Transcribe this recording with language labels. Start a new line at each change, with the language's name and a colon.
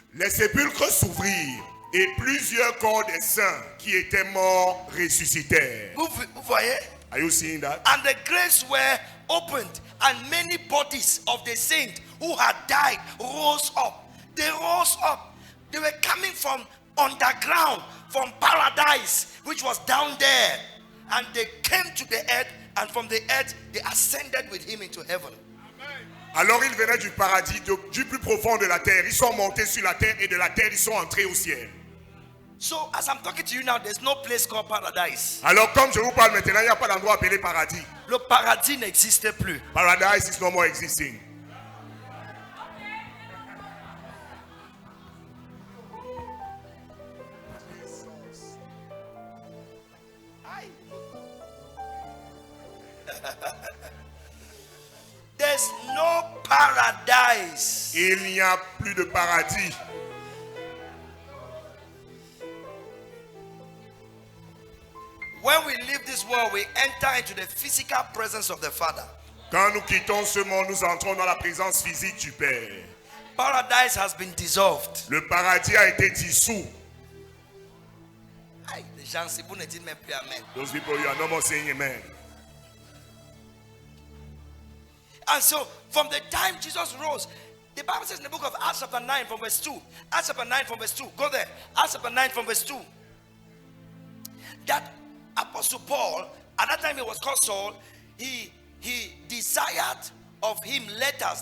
French: sépulcres s'ouvrirent et plusieurs corps des saints qui étaient morts ressuscitèrent. vous voyez?
English: Are you seeing that? And the graves were opened, and many bodies of the saints who had died rose up. They rose up. They were coming from underground, from paradise, which was down there. And they came to the earth, and from the earth they ascended with him into heaven.
French: Alors ils venaient du paradis, du plus profond de la terre. Ils sont montés sur la terre et de la terre ils sont entrés au ciel.
English: So as I'm talking to you now, there's no place called paradise.
French: Alors comme je vous parle maintenant, il n'y a pas d'endroit appelé paradis. le paradis n'existe plus.
English: Paradise is no more existing. There's no paradise.
French: Il n'y a plus de paradis.
English: When we leave this world, we enter into the physical presence of the Father.
French: Quand nous quittons ce monde, nous entrons dans la présence physique du Père.
English: Paradise has been dissolved.
French: Le paradis a été dissous. Aïe, les gens, si vous ne dites même plus Amen.
English: Those people, you are no more saying amen. And so, from the time Jesus rose, the Bible says in the book of Acts chapter 9 from verse 2. Acts chapter 9 from verse 2. Go there. Acts chapter 9 from verse 2. That Apostle Paul, at that time he was called Saul, he desired of him letters.